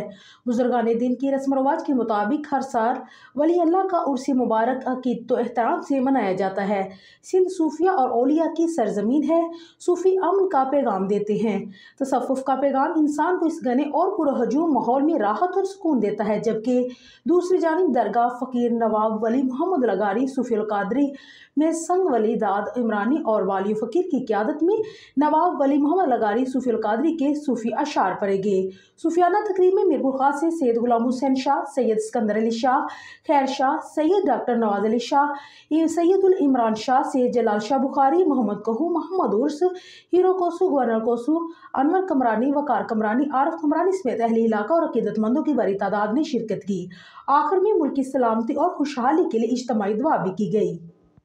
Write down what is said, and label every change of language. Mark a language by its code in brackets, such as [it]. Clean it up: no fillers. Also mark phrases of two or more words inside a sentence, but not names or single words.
[ur] بزرگان دین کی رسم رواج کے مطابق ہر سال ولی اللہ کا عرس مبارک عقیدت و احترام سے منایا جاتا ہے. سندھ صوفیا اور اولیا کی سرزمین ہے۔ صوفی امن کا پیغام دیتے ہیں. تصوف کا پیغام انسان کو اس گھنے اور پرہجوم ماحول میں راحت اور سکون دیتا ہے، جبکہ دوسری جانب درگاہ فقیر نواب ولی محمد لغاری صوفی القادری میں سنگ ولی داد عمرانی اور والی فقیر کی قیادت میں نواب ولی محمد لغاری صوفی القادری کے صوفی اشعار پڑھیں گے. صوفیانہ تقریب میں میرپور خاص سے سید غلام حسین شاہ، سید سکندر علی شاہ، خیر شاہ، سید ڈاکٹر نواز علی شاہ، سیدالعمران شاہ، سید جلال شاہ بخاری، محمد کہو، محمد عرس، ہیرو کوسو، گورنر کوسو، انور کمرانی، وقار کمرانی، عارف کمرانی سمیت اہل علاقہ اور عقیدت مندوں کی بڑی تعداد نے شرکت کی. آخر میں ملک کی سلامتی اور خوشحالی کے لیے اجتماعی دعا بھی کی گئی.